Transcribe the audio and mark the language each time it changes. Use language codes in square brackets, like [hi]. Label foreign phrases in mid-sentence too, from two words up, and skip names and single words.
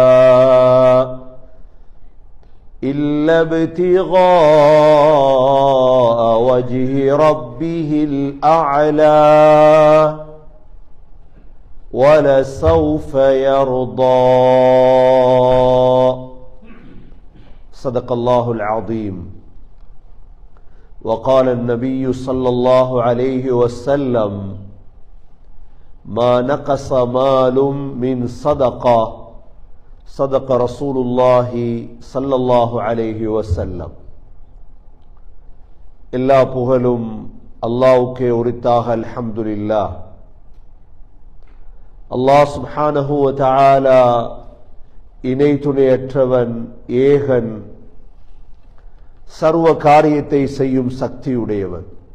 [ar] إلا ابتغاء وجه ربه الأعلى ولسوف يرضى صدق الله العظيم وقال النبي صلى الله عليه وسلم ما نقص مال من صدقة صدق رسول الله صلى الله عليه وسلم [ta] எல்லா புகழும் அல்லாஹ்வுக்கே உரித்தாக அல்ஹம்துலில்லாஹ். [ar] الله سبحانه وتعالى [ta] இணை துணையற்றவன், ஏகன், சர்வ காரியத்தை செய்யும் சக்தியுடையவன்.